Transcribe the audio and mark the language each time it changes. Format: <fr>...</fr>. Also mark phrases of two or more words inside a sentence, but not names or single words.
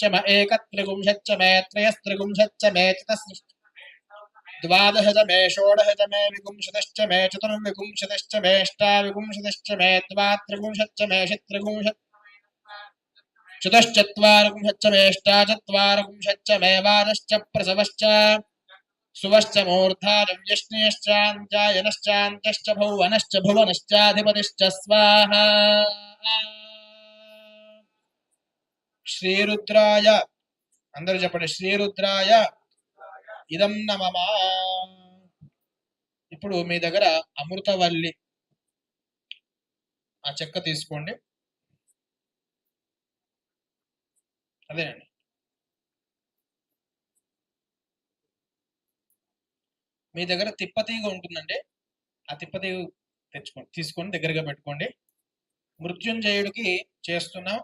<sa>मे एकत्रिंशच्च मे त्रयस्त्रिंशच्च मे चतुस्त्रिंशच्च द्वादश च मे षोडश च मे विंशतिश्च मे चतुर्विंशतिश्च मे अष्टाविंशतिश्च मे द्वात्रिंशच्च मे षट्त्रिंशत् चतुश्चत्वारिंशच्च मे अष्टाचत्वारिंशच्च मे वारश्च प्रसवश्च सुवश्च मूर्धारव्यश्नेश्चान्त्यायनश्चान्त्यश्च भुवनश्च भुवनश्चाधिपतिश्च स्वाहा</sa> <te>श्रीरुद्राय అందరూ చెప్పండి</te> <sa>శ్రీరుద్రాయ ఇదం నమః</sa> <te>ఇప్పుడు మీ దగ్గర అమృతవల్లి ఆ చెక్క తీసుకోండి అదేనండి మీ దగ్గర తిప్పతీగ ఉంటుందండి ఆ తిప్పతీగ తీసుకోండి దగ్గరగా పెట్టుకోండి మృత్యుంజయుడికి చేస్తున్నాం.</te>